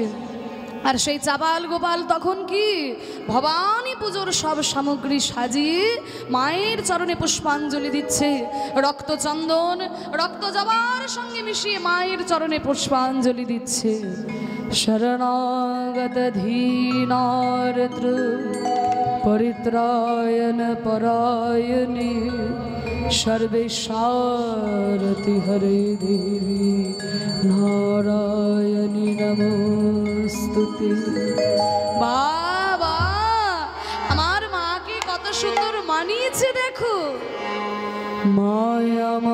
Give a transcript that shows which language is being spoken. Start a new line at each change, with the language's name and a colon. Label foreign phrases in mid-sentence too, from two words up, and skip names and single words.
Bangla: আর সেই চাপাল গোপাল তখন কি ভবানী পুজোর সব সামগ্রী সাজিয়ে মায়ের চরণে পুষ্পাঞ্জলি দিচ্ছে। রক্তচন্দন, রক্ত জবার সঙ্গে মিশিয়ে মায়ের চরণে পুষ্পাঞ্জলি দিচ্ছে।
Sanskrit: শরণাগত ধীনার্দ্র পরিত্রায়ণ পরায়ণে सर्वेशारति हरे देवी नारायणी नमोस्तुते।
Bangla: বাবা আমার মাকে কত সুন্দর মানিয়েছে দেখো। মায়া